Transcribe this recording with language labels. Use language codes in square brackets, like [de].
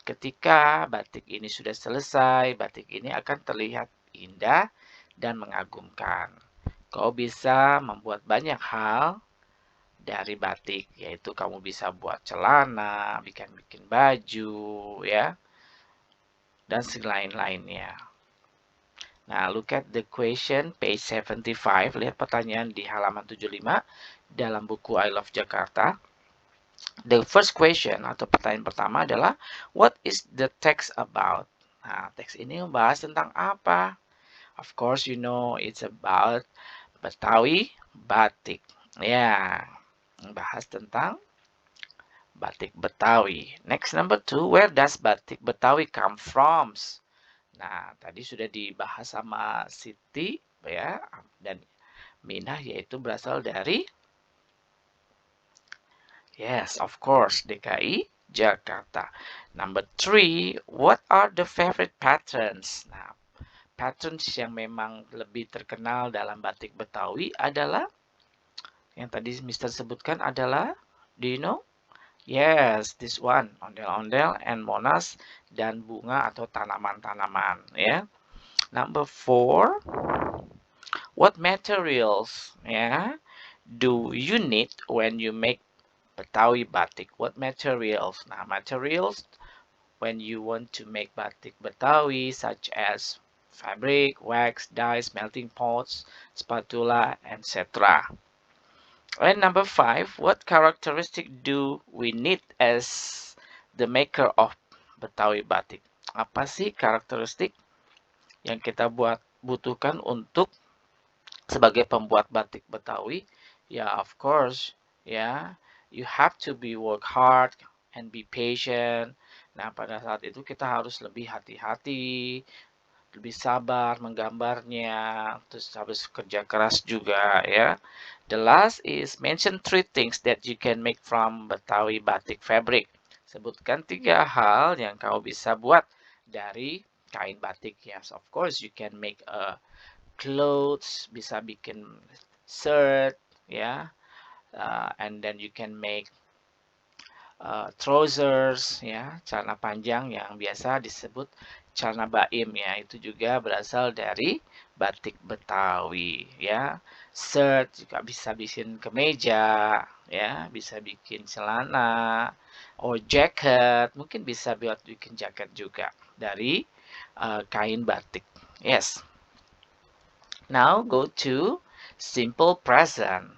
[id] Ketika batik ini sudah selesai, batik ini akan terlihat indah dan mengagumkan. Kau bisa membuat banyak hal dari batik, yaitu kamu bisa buat celana, bikin baju, ya, dan lain-lainnya. [en] Nah, look at the question, page 75. [id] Lihat pertanyaan di halaman 75 dalam buku I Love Jakarta. [en] The first question [id] atau pertanyaan pertama adalah, [en] what is the text about? [id] Nah, teks ini membahas tentang apa? [en] Of course, you know it's about Betawi batik. [id] Ya, membahas tentang batik Betawi. [en] Next, number 2, where does batik Betawi come from? [id] Nah, tadi sudah dibahas sama Siti ya dan Minah, yaitu berasal dari, [en] yes, of course, [id] DKI Jakarta. [en] Number 3, what are the favorite patterns? [id] Nah, patterns yang memang lebih terkenal dalam batik Betawi adalah yang tadi Mister sebutkan adalah, [en] do you know? Yes, this one, [id] ondel-ondel and monas dan bunga atau tanaman-tanaman ya. [en] Number 4, what materials do you need when you make Betawi batik? What materials? Nah, materials when you want to make batik Betawi such as fabric, wax, dyes, melting pots, spatula, etc. And number 5, what characteristic do we need as the maker of Betawi batik? [id] Apa sih karakteristik yang kita butuhkan untuk sebagai pembuat batik Betawi? [en] Ya, of course, ya, you have to be work hard and be patient. [id] Nah, pada saat itu kita harus lebih hati-hati, lebih sabar menggambarnya, terus harus kerja keras juga ya. [en] The last is mention 3 things that you can make from Betawi batik fabric. [id] Sebutkan 3 hal yang kau bisa buat dari kain batik. [en] Yes, of course you can make a clothes, [id] bisa bikin shirt ya, [en] and then you can make trousers [id] ya, celana panjang yang biasa disebut celana baim ya, itu juga berasal dari batik Betawi ya. Shirt juga bisa bikin kemeja ya, bisa bikin celana, [en] or jacket, [id] mungkin bisa buat bikin jaket juga dari kain batik. Yes. [en] Now go to simple present.